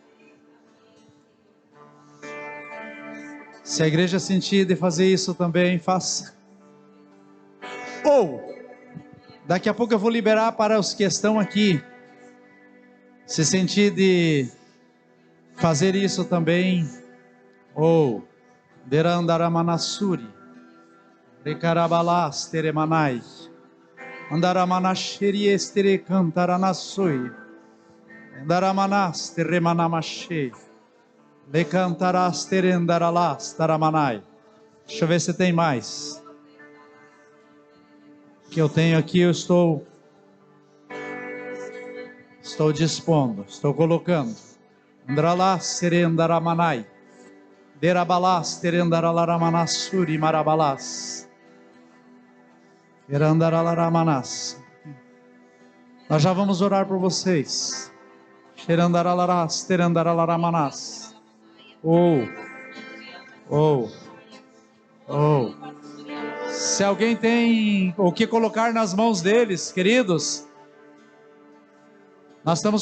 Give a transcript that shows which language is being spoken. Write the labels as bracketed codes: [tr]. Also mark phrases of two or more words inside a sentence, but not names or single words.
[pt] Se a igreja sentir de fazer isso também, faça. Ou, daqui a pouco eu vou liberar para os que estão aqui, se sentir de fazer isso também. Ou, derandaramanassuri, recarabalás teremanai, andaramanasheri estere cantaranassui, andaramanás teremanamashei, le cantarás terendaralás taramanai. Deixa eu ver se tem mais. Que eu tenho aqui, eu estou dispondo, estou colocando. Andralás serendaramanai, derabalás terendaralaramanassuri marabalás. Xerandaralaramanás. Nós já vamos orar por vocês. Xerandaralaras, terandaralaramanás. Oh. Se alguém tem o que colocar nas mãos deles, queridos, nós estamos